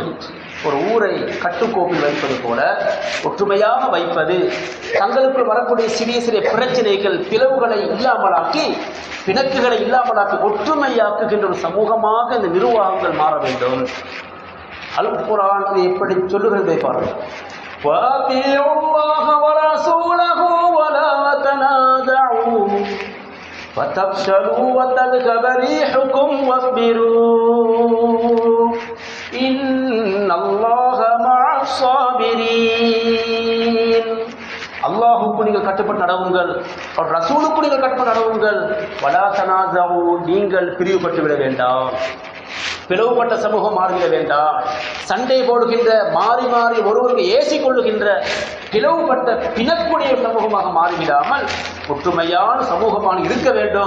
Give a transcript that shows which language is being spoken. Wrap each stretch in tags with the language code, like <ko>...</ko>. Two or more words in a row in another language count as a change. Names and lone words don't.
<ta>ஒரு ஊரை கட்டுக்கோப்பில் வைப்பது போல ஒற்றுமையாக வைப்பது, தங்களுக்குள் வரக்கூடிய சிறிய சிறிய பிரச்சனைகள், பிளவுகளை இல்லாமலாக்கி, பிணக்குகளை இல்லாமலாக்கி ஒற்றுமையாக்குகின்ற ஒரு சமூகமாக இந்த நிர்வாகங்கள் மாற வேண்டும். அல் குர்ஆன் எப்படி சொல்லுகிறதை பாருங்கள்.</ta> <ar>وَأَطِيعُوا اللَّهَ وَرَسُولَهُ وَلَا تَنَازَعُوا فَتَفْشَلُوا وَتَذْهَبَ رِيحُكُمْ وَاصْبِرُوا إِنَّ اللَّهَ مَعَ الصَّابِرِينَ.</ar> <ta>அல்லாஹுக்கு நீங்கள் கட்டுப்பட்டு நடவுங்கள், அவர் ரசூலுக்கு நீங்கள் கட்டுப்பட்டு நடவுங்கள்.</ta> <ar>ولا تنازعوا,</ar> <ta>நீங்கள் பிரிவுபட்டு விட வேண்டாம், பிளவுபட்ட சமூகம் மாறிவிட வேண்டாம். சண்டை போடுகின்ற, மாறி மாறி ஒருவருக்கு ஏசிக் கொள்ளுகின்ற, பிளவுபட்ட பிணக்கூடிய சமூகமாக மாறிவிடாமல் ஒற்றுமையான சமூகமாக இருக்க வேண்டும்.</ta>